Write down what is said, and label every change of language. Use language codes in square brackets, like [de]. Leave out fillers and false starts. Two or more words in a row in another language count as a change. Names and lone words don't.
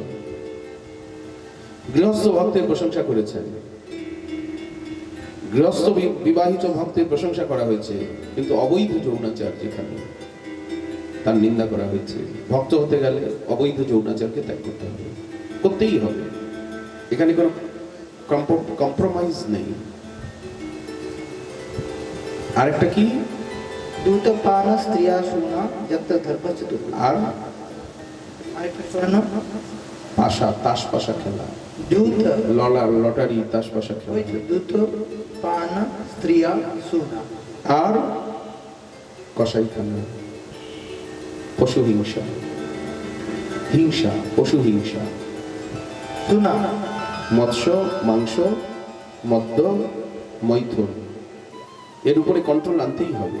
[bn] গৃহস্থ ভক্তের প্রশংসা করেছেন, গৃহস্থ বিবাহিত ভক্তের প্রশংসা করা হয়েছে, কিন্তু অবৈধ যৌনাচার যেখানে তার নিন্দা করা হয়েছে। ভক্ত হতে গেলে অবৈধ যৌনাচারকে ত্যাগ করতে হবে, করতেই হবে। এখানে কোনো কম্প্রোমাইজ নেই। আরেকটা কি? [sa] दूतपान स्त्रिया शूना यत्र धर्म चतुर्थ। [bn] আর আরেকটা শোনো, পাশা, তাস পাশা খেলা, दूत লটারি, তাস পাশা খেলা, [sa] ওই दूतपान स्त्रिया शूना। [bn] আর কসাইখানা, পশু হিংসা, হিংসা, পশু হিংসা, শোনা মৎস্য মাংস, মদ্য, মৈথুন, এর উপরে কন্ট্রোল আনতেই হবে।